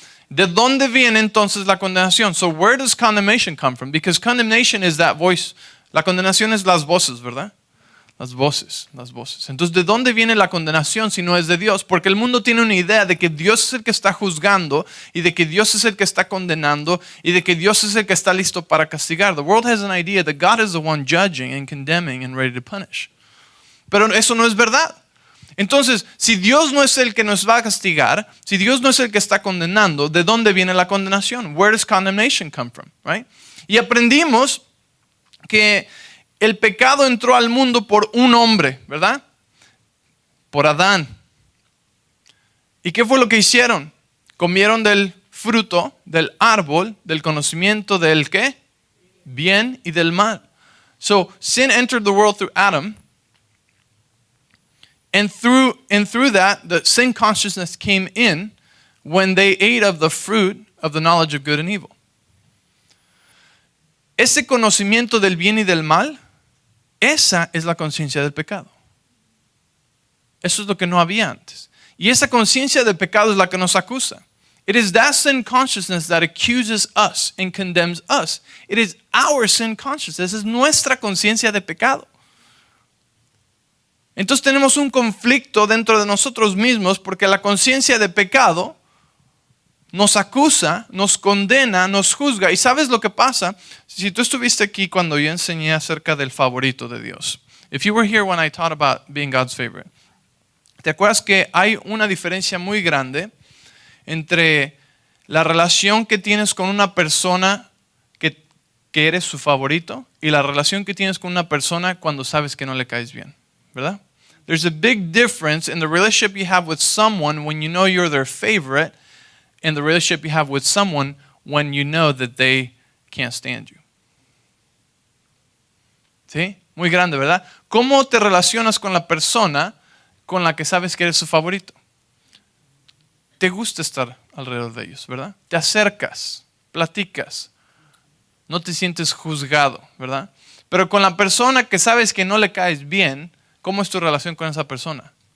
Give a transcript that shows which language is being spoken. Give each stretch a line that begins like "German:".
Spanish: ¿De dónde viene entonces la condenación?
English: So where does condemnation come from? Because condemnation is that voice.
Spanish: La condenación es las voces, ¿verdad? Las voces. Entonces, ¿de dónde viene la condenación si no es de Dios? Porque el mundo tiene una idea de que Dios es el que está juzgando y de que Dios es el que está condenando y de que Dios es el que está listo para castigar.
English: The world has an idea that God is the one judging and condemning and ready to punish.
Spanish: Pero eso no es verdad. Entonces, si Dios no es el que nos va a castigar, si Dios no es el que está condenando, ¿de dónde viene la condenación?
English: Where does condemnation come from? Right?
Spanish: Y aprendimos que el pecado entró al mundo por un hombre, ¿verdad? Por Adán. ¿Y qué fue lo que hicieron? Comieron del fruto, del árbol, del conocimiento del ¿qué? Bien y del mal.
English: So, sin entered the world through Adam. And through that, the sin consciousness came in when they ate of the fruit of the knowledge of good and evil.
Spanish: Ese conocimiento del bien y del mal, esa es la conciencia del pecado. Eso es lo que no había antes. Y esa conciencia del pecado es la que nos acusa.
English: It is that sin consciousness that accuses us and condemns us. It is our sin consciousness.
Spanish: Es nuestra conciencia de pecado. Entonces tenemos un conflicto dentro de nosotros mismos porque la conciencia de pecado nos acusa, nos condena, nos juzga. ¿Y sabes lo que pasa? Si tú estuviste aquí cuando yo enseñé acerca del favorito de Dios.
English: If you were here when I taught about being God's favorite.
Spanish: ¿Te acuerdas que hay una diferencia muy grande entre la relación que tienes con una persona que eres su favorito y la relación que tienes con una persona cuando sabes que no le caes bien? ¿Verdad?
English: There's a big difference in the relationship you have with someone when you know you're their favorite in the relationship you have with someone when you know that they can't stand you.
Spanish: ¿Sí? Muy grande, ¿verdad? ¿Cómo te relacionas con la persona con la que sabes que eres su favorito? Te gusta estar alrededor de ellos, ¿verdad? Te acercas, platicas, no te sientes juzgado, ¿verdad? Pero con la persona que sabes que no le caes bien, ¿cómo es tu relación con esa persona?